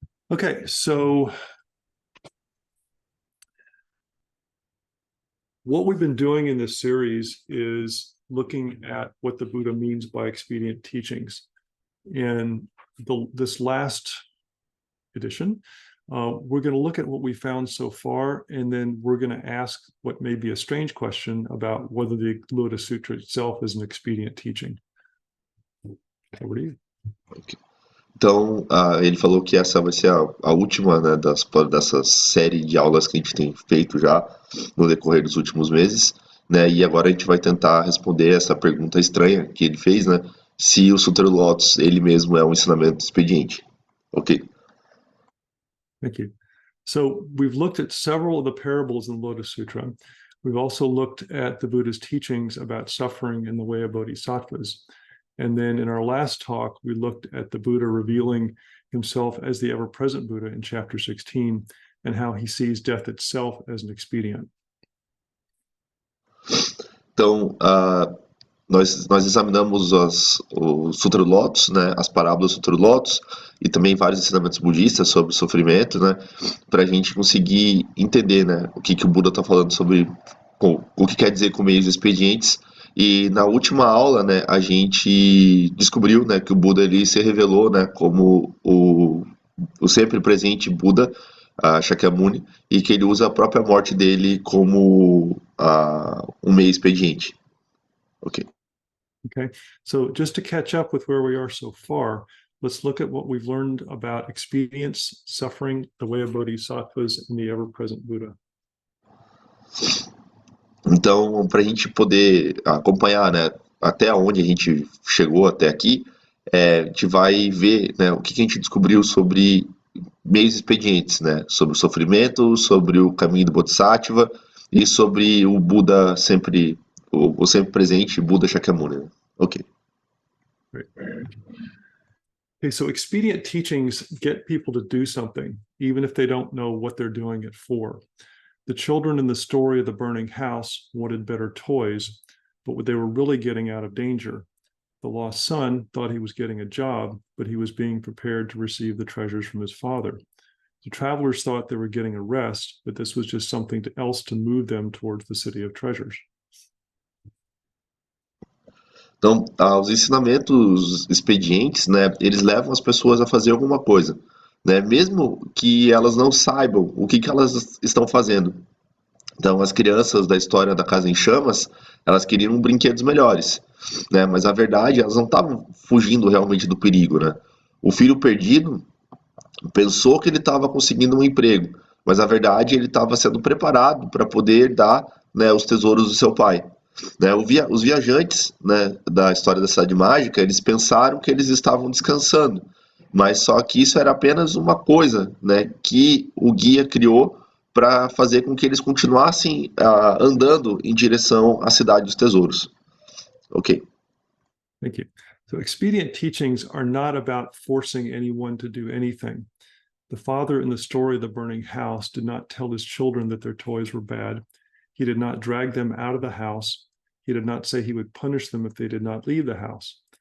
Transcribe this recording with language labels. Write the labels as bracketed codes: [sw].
[en] Okay, so what we've been doing in this series is looking at what the Buddha means by expedient teachings. In this last edition, we're going to look at what we found so far, and then we're going to ask what may be a strange question about whether the Lotus Sutra itself is an expedient teaching. Over to you. Okay. [pt] Então, ele falou que essa vai ser a última, né, dessa série de aulas que a gente tem feito já no decorrer dos últimos meses, né, e agora a gente vai tentar responder essa pergunta estranha que ele fez, né, se o Sutra do Lótus, ele mesmo é um ensinamento expediente. [en] Ok. Thank you. So we've looked at several of the parables in the Lotus Sutra. We've also looked at the Buddha's teachings about suffering in the way of bodhisattvas. And then in our last talk, we looked at the Buddha revealing himself as the ever-present Buddha in chapter 16 and how he sees death itself as an expedient. [pt] Então, nós examinamos o Sutra do Lótus, né, as parábolas do Sutra do Lótus e também vários ensinamentos budistas sobre o sofrimento, né, para a gente conseguir entender, né, o que o Buda está falando sobre o que quer dizer com meios expedientes. E na última aula, né, a gente descobriu, né, que o Buda ele se revelou, né, como o sempre presente Buda, Shakyamuni, e que ele usa a própria morte dele como um meio expediente. [en] Okay. Okay, so just to catch up with where we are so far, let's look at what we've learned about expedience, suffering, the way of bodhisattvas, and the ever-present Buddha. [pt] Então, para a gente poder acompanhar, né, até onde a gente chegou até aqui, a gente vai ver, né, o que a gente descobriu sobre meios expedientes, né, sobre o sofrimento, sobre o caminho do Bodhisattva e sobre o Buda sempre, o sempre presente Buda Shakyamuni. [en] Ok. Great. Okay, so expedient teachings get people to do something, even if they don't know what they're doing it for. The children in the story of the burning house wanted better toys, but they were really getting out of danger. The lost son thought he was getting a job, but he was being prepared to receive the treasures from his father. The travelers thought they were getting a rest, but this was just something else to move them towards the city of treasures. [pt] Então, os ensinamentos expedientes, né, eles levam as pessoas a fazer alguma coisa, né, mesmo que elas não saibam o que elas estão fazendo. Então, as crianças da história da Casa em Chamas, elas queriam brinquedos melhores, né, mas a verdade, elas não estavam fugindo realmente do perigo, né. O filho perdido pensou que ele estava conseguindo um emprego, mas a verdade, ele estava sendo preparado para poder dar, né, os tesouros do seu pai. Né? Os viajantes, né, da história da Cidade Mágica, eles pensaram que eles estavam descansando, mas só que isso era apenas uma coisa, né, que o guia criou para fazer com que eles continuassem andando em direção à Cidade dos Tesouros. [en] Ok. Thank you. So expedient teachings are not about forcing anyone to do anything. The father in the story of the burning house did not tell his children that their toys were bad. He did not drag them out of the house. He did not say he would punish them if they did not leave the house.